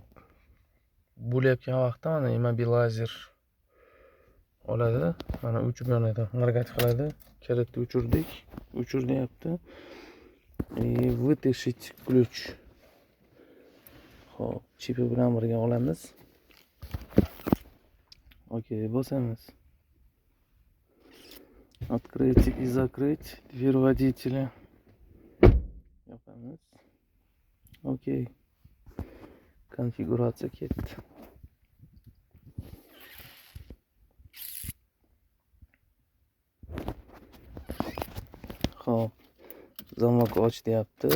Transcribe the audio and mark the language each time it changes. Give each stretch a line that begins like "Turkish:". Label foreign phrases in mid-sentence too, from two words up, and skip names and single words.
Uzbek: Bo'layotgan vaqtda mana immobilizer oladi. Mana o'chib yonadi. Harakat qiladi. Kalitni o'chirdik. O'chir deyapti.
Russian: Вытащить ключ.
Uzbek: Hop, chipi bilan birga olamiz. Okey, bosamiz.
Russian: Открыть и закрыть дверь водителя.
Uzbek: Yopamiz. Okey. Konfiguratsiya ketdi. Xo'p. Zamok och deyapti.